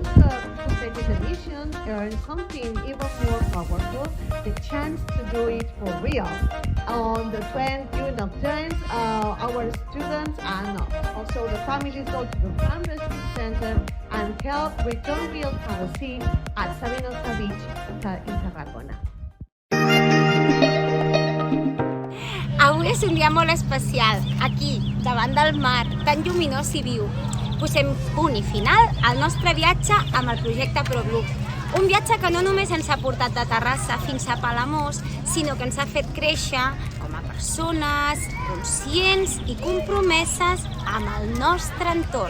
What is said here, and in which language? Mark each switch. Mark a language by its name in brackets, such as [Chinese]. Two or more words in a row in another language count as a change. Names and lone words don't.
[English] Completing the mission earn something even more powerful, the chance to do it for real. On the 20th of June, our students and also the families go to the Farm Rescue Center and help return real to the sea at Sabinosa Beach in Tarragona. [Catalan] Avui és un dia molt especial, aquí, davant del mar, tan lluminós i viu. Posem punt i final al nostre viatge amb el projecte ProBleu. Un viatge que no només ens ha portat de Terrassa fins a Palamós, sinó que ens ha fet créixer com a persones conscients i compromeses amb el nostre entorn.